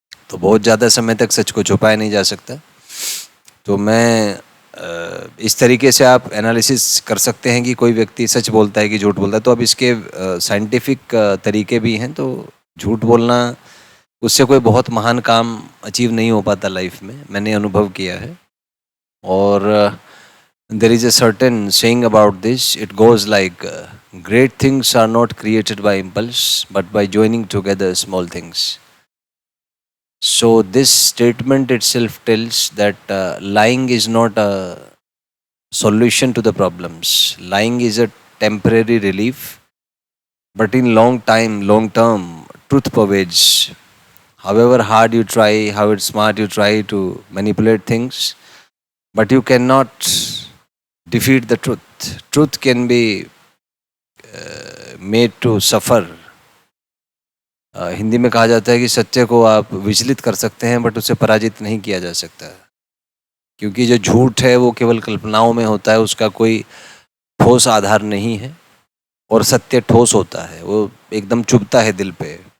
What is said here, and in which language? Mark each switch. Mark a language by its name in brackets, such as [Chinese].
[Hindi] तो बहुत ज़्यादा समय तक सच को छुपाया नहीं जा सकता। तो मैं इस तरीके से आप एनालिसिस कर सकते हैं कि कोई व्यक्ति सच बोलता है कि झूठ बोलता है। तो अब इसके साइंटिफिक तरीके भी हैं। तो झूठ बोलना, उससे कोई बहुत महान काम अचीव नहीं हो पाता लाइफ में, मैंने अनुभव किया है। और [English] there is a certain saying about this. It goes like, great things are not created by impulse, but by joining together small things. So this statement itself tells that lying is not a solution to the problems. Lying is a temporary relief, but in long term, truth pervades. However hard you try, however smart you try to manipulate things, but you cannot defeat the truth. Truth can be made to suffer. [Hindi] Hindi में कहा जाता है कि सत्य को आप विचलित कर सकते हैं बट उसे पराजित नहीं किया जा सकता, क्योंकि जो झूठ है वो केवल कल्पनाओं में होता है, उसका कोई ठोस आधार नहीं है और सत्य ठोस होता है, वो एकदम चुभता है दिल पे।